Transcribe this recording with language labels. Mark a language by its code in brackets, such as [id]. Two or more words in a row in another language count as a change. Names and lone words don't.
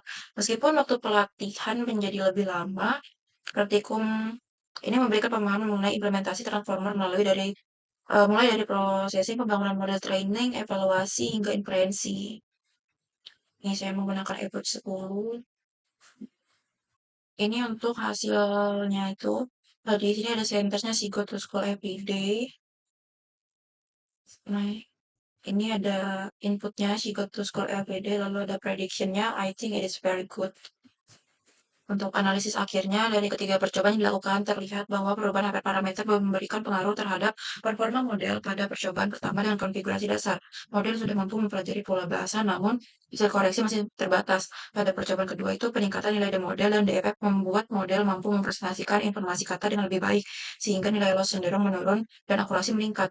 [id] Meskipun waktu pelatihan menjadi lebih lama, praktikum ini memberikan pemahaman mengenai implementasi transformer mulai dari prosesi pembangunan model training, evaluasi, hingga inferensi. Ini saya menggunakan EBOT 10. Ini untuk hasilnya itu, di sini ada sentersnya [en] "She go to school every day". [id] Nah, ini ada inputnya [en] "She go to school every day", [id] lalu ada [en] prediction-nya "I think it is very good". [id] Untuk analisis akhirnya, dari ketiga percobaan yang dilakukan, terlihat bahwa perubahan hyperparameter memberikan pengaruh terhadap performa model pada percobaan pertama dengan konfigurasi dasar. Model sudah mampu mempelajari pola bahasa, namun hasil koreksi masih terbatas. Pada percobaan kedua itu, peningkatan nilai de model dan DFF membuat model mampu mempresentasikan informasi kata dengan lebih baik, sehingga nilai loss cenderung menurun dan akurasi meningkat.